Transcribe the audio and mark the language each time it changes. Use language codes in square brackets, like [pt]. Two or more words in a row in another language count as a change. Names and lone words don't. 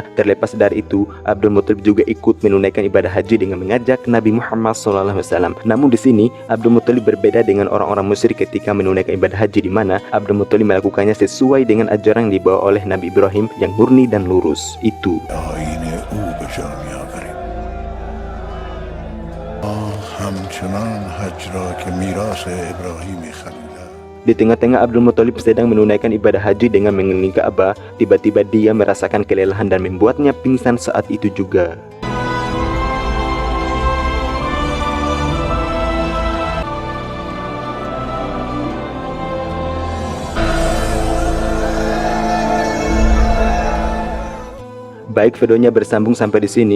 [id] Terlepas dari itu, Abdul Muthalib juga ikut menunaikan ibadah haji dengan mengajak Nabi Muhammad SAW. Namun di sini Abdul Muthalib berbeda dengan orang-orang musyrik ketika menunaikan ibadah haji, di mana Abdul Muthalib melakukannya sesuai dengan ajaran yang dibawa oleh Nabi Ibrahim yang murni dan lurus. Itu. [fa] همچنان حج را که میراث ابراهیم خلیل. [id] Di tengah-tengah Abdul Muthalib sedang menunaikan ibadah haji dengan mengelilingi Ka'bah, tiba-tiba dia merasakan kelelahan dan membuatnya pingsan saat itu juga. Baik, videonya bersambung sampai di sini.